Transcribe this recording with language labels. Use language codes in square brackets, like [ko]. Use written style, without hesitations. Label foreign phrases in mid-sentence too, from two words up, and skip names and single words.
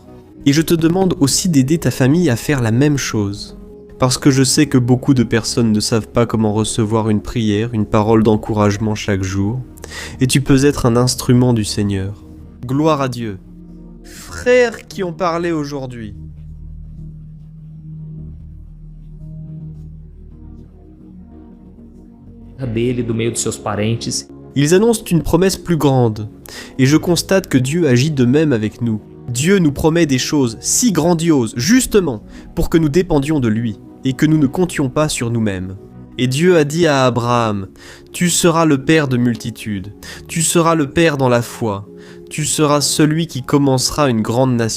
[fr] Et je te demande aussi d'aider ta famille à faire la même chose. Parce que je sais que beaucoup de personnes ne savent pas comment recevoir une prière, une parole d'encouragement chaque jour. Et tu peux être un instrument du Seigneur. Gloire à Dieu. Frères qui ont parlé aujourd'hui. [pt] Dele, do meio de seus parentes. [fr] Ils annoncent une promesse plus grande. Et je constate que Dieu agit de même avec nous. Dieu nous promet des choses si grandioses, justement, pour que nous dépendions de lui, et que nous ne comptions pas sur nous-mêmes. Et Dieu a dit à Abraham, « Tu seras le père de multitudes, tu seras le père dans la foi, tu seras celui qui commencera une grande nation.